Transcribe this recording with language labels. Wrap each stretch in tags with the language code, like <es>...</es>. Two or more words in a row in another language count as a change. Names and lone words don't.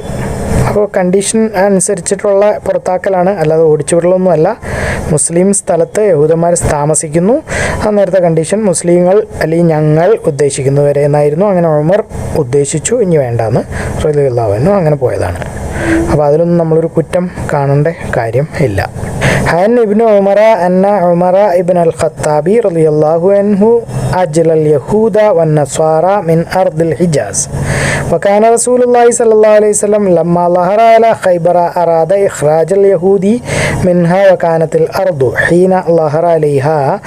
<ml>അപ്പോൾ കണ്ടീഷൻ അനുസരിച്ചിട്ടുള്ള പുറത്താക്കലാണ്, അല്ലാതെ ഓടിച്ചു വിടലൊന്നുമല്ല. മുസ്ലിം സ്ഥലത്ത് യഹൂദന്മാർ താമസിക്കുന്നു, അന്നേരത്തെ കണ്ടീഷൻ മുസ്ലിങ്ങൾ അല്ലെങ്കിൽ ഞങ്ങൾ ഉദ്ദേശിക്കുന്നവരെ എന്നായിരുന്നു. അങ്ങനെ ഉമർ ഉദ്ദേശിച്ചു, ഇനി വേണ്ടാന്ന്</ml> <ar>رضي الله عنه</ar> <ml>അങ്ങനെ പോയതാണ്. അപ്പോൾ അതിലൊന്നും നമ്മളൊരു കുറ്റം കാണേണ്ട കാര്യം ഇല്ല.</ml> <ar>عن ابن عمر أن عمر ابن الخطاب رضي الله عنه أجل اليهود والنصارى من أرض الحجاز. وكان رسول الله صلى الله عليه وسلم لما ظهر على خيبر أراد إخراج اليهود منها، وكانت الأرض حين ظهر عليها</ar>